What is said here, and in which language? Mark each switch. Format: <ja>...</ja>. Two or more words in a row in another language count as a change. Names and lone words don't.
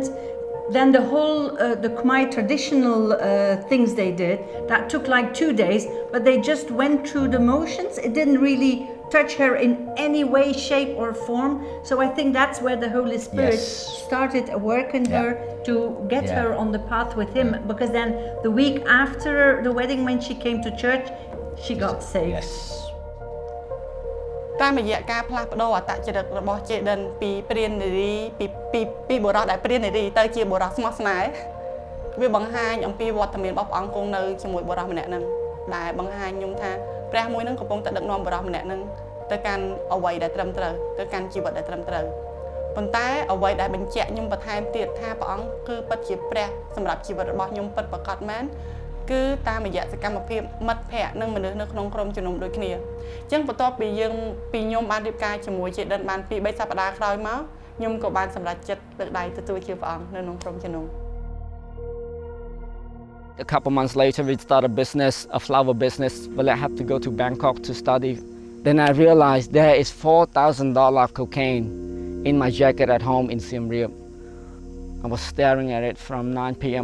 <en>Then the whole, the Khmer traditional things they did, that took like 2 days, but they just went through the motions. It didn't really touch her in any way, shape or form. So I think that's where the Holy Spirit started a work in her to get her on the path with him, because then the week after the wedding when she came to church, she got saved. Yes.</en> <km>តាមរយៈការផ្លាស់ប្ដូរអត្តចរិតរបស់ចេដិនពីព្រាននារីពីបុរសដែលព្រាននារីទៅជាបុរសស្មោះស្នេហ៍វាបង្ហាញអំពីវត្តមានរបស់ព្រះអង្គ គង់នៅជាមួយបុរសម្នាក់ហ្នឹងដែលបង្ហាញខ្ញុំថាព្រះមួយហ្នឹងកំពុងតែដឹកនាំបុរសម្នាក់ហ្នឹងទៅកាន់អ្វីដែលត្រឹមត្រូវទៅកាន់ជីវិតដែលត្រឹមត្រូវប៉ុន្តែអ្វីដែលបញ្ជាក់ខ្ញុំបន្ថែមទៀតថាព្រះអង្គគឺពិតជាព្រះសម្រាប់ជីវិតរបស់ខ្ញុំពិតប្រាកដមែនគឺតាមរយៈសកម្មភាពមិត្តភ័ក្តិនិងមនុស្សនៅក្នុងក្រុមជំនុំដូចគ្នាអញ្ចឹងបន្ទាប់ពីខ្ញុំបានរៀបការជាមួយចេដិនបាន2-3សប្តាហ៍ក្រោយមកខ្ញុំក៏បានសម្រេចចិត្តលើកដៃទទួលជាព្រះអង្គនៅក្នុងក្រុមជំនុំ</km> <en>A couple months later, we started a business, a flower business, but I had to go to Bangkok to study. Then I realized there is $4,000 cocaine in my jacket at home in Siem Reap. I was staring at it from 9 p.m.</en>